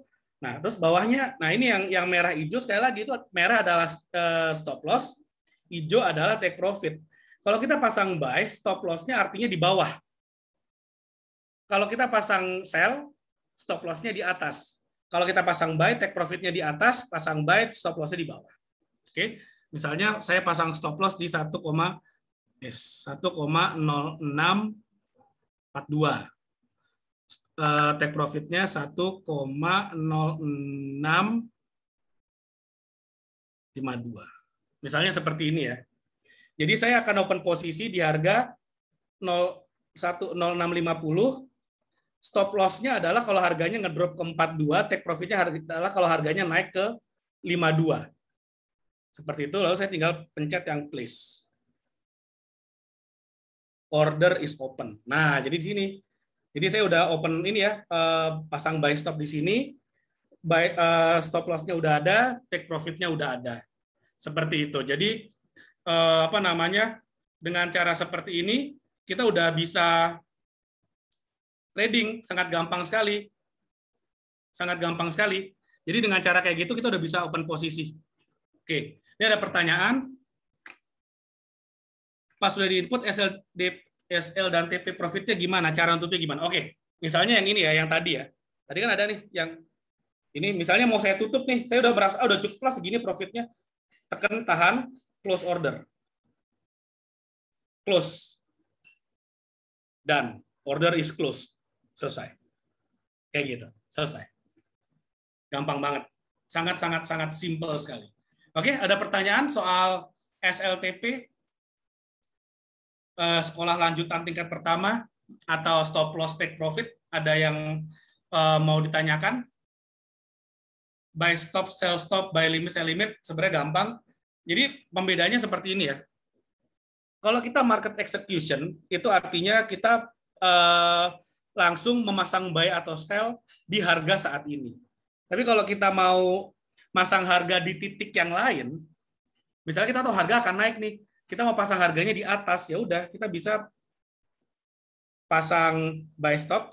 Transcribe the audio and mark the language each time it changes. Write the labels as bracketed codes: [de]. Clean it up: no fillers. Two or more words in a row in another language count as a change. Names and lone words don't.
[id] Nah, terus bawahnya, nah ini yang merah hijau sekali lagi itu merah adalah [en] stop loss, [id] hijau adalah [en] take profit. [id] Kalau kita pasang buy, [en] stop loss- [id] nya artinya di bawah. Kalau kita pasang sell, [en] stop loss- [id] nya di atas. Kalau kita pasang buy, [en] take profit- [id] nya di atas, pasang buy, [en] stop loss- [id] nya di bawah. Oke, misalnya saya pasang [en] stop loss [id] di 1,0642. [en] Take profit- [id] nya 1,0652. Misalnya seperti ini ya. Jadi saya akan open posisi di harga 10650. [en] Stop loss- [id] nya adalah kalau harganya ngedrop ke 42, [en] take profit- [id] nya adalah kalau harganya naik ke 52. Seperti itu, lalu saya tinggal pencet yang place. [en] Order is open. [id] Nah, jadi di sini. Jadi saya udah open ini ya, pasang [en] buy stop [id] di sini, [en] stop loss- [id] nya udah ada, [en] take profit- [id] nya udah ada. Seperti itu. Jadi dengan cara seperti ini kita udah bisa trading sangat gampang sekali. Sangat gampang sekali. Jadi dengan cara kayak gitu kita udah bisa open posisi. Oke, ini ada pertanyaan. Pas sudah di-input SL dan TP profitnya gimana? Cara nutupnya gimana? Oke, misalnya yang ini ya, yang tadi ya. Tadi kan ada nih, yang ini misalnya mau saya tutup nih, saya udah berasa, udah cukup lah segini profitnya. Tekan, tahan, [en] close order. Close. Dan order is closed. [id] Selesai. Kayak gitu, selesai. Gampang banget. Sangat simple sekali. Oke, ada pertanyaan soal SLTP? [en] Sekolah lanjutan tingkat pertama atau stop loss take profit, [id] ada yang mau ditanyakan? [en] buy stop, sell stop, buy limit, sell limit [id] sebenarnya gampang. Jadi pembedanya seperti ini ya. Kalau kita [en] market execution, [id] itu artinya kita langsung memasang buy atau sell di harga saat ini. Tapi kalau kita mau masang harga di titik yang lain, misalnya kita tahu harga akan naik nih, kita mau pasang harganya di atas, ya udah kita bisa pasang [en] buy stop.